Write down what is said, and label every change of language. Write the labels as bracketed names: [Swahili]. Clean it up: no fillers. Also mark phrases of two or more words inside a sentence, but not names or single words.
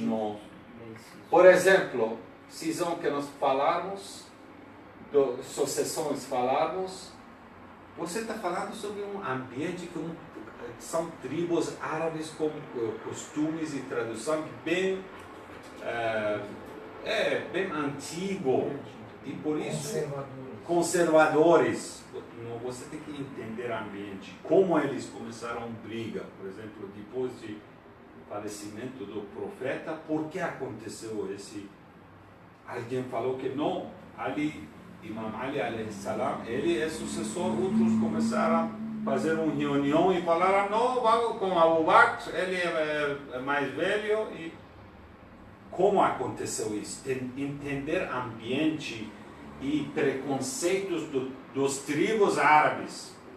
[Portuguese] Por exemplo, cisão que nós falamos, sucessões falamos, você está falando sobre um ambiente que são tribos árabes com costumes e tradução bem antigo e por isso conservadores. Você tem que entender o ambiente, como eles começaram a briga, por exemplo, depois do falecimento do profeta, por que aconteceu esse? Alguém falou que não, Imam Ali [Arabic] عليه السلام, [Portuguese] ele é sucessor, outros começaram a fazer uma reunião e falaram, não, vamos com Abu Bakr, ele é mais velho. E como aconteceu isso? Entender ambiente e preconceitos dos tribos árabes.